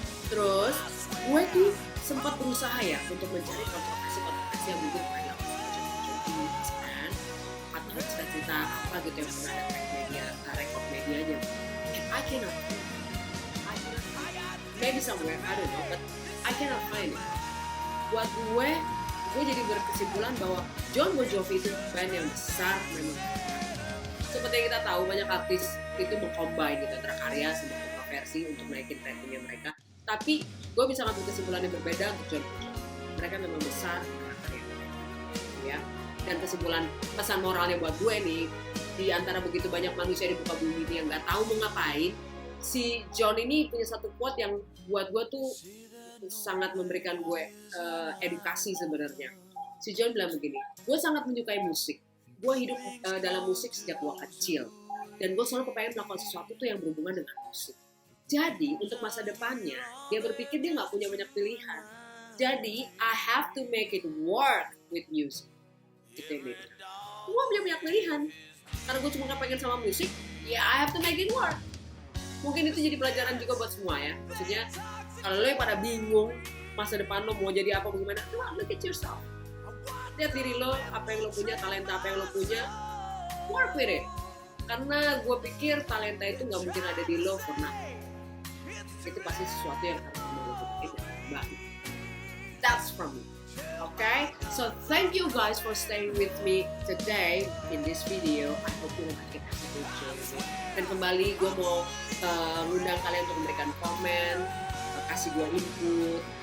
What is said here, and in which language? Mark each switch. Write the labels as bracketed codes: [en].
[id] Terus gue tuh sempat berusaha ya untuk mencari kontroversi yang mungkin banyak kan atau cerita apa gitu yang pernah ada rekod medianya. [en] And I cannot maybe somewhere I don't know, but I cannot find it. [id] Buat gue gue jadi berkesimpulan bahwa Jon Bon Jovi itu band yang besar memang. Seperti yang kita tahu, banyak artis itu mengcombine gitu antara karya sama versi untuk naikin ratingnya mereka. Tapi gue bisa ngambil kesimpulan yang berbeda untuk Jon Bon Jovi. Mereka memang besar karena karya mereka, ya. Dan kesimpulan pesan moralnya buat gue nih, di antara begitu banyak manusia di muka bumi ini yang nggak tahu mau ngapain, si Jon ini punya satu quote yang buat gue tuh sangat memberikan gue edukasi sebenarnya. Si Jon bilang begini, gue sangat menyukai musik. Gue hidup dalam musik sejak gue kecil. Dan gue selalu kepengen melakukan sesuatu tuh yang berhubungan dengan musik. Jadi untuk masa depannya, dia berpikir dia nggak punya banyak pilihan. Jadi [en] I have to make it work with music. [id] Itu yang dia bilang. Gue punya banyak pilihan. Karena gue cuma kepengen sama musik, ya [en] I have to make it work. [id] Mungkin itu jadi pelajaran juga buat semua ya. Maksudnya kalau lo yang pada bingung masa depan lo mau jadi apa bagaimana, [en] look at yourself. [id] Lihat diri lo, apa yang lo punya, talenta apa yang lo punya, [en] work with it. [id] Karena gue pikir talenta itu nggak mungkin ada di lo [en] for nothing. [id] Itu pasti sesuatu yang harus kamu lakukan dengan baik. [en] That's from me. Okay, so thank you guys for staying with me today in this video. I hope you like it. [id] Dan kembali gue mau ngundang kalian untuk memberikan komen, kasih gue input.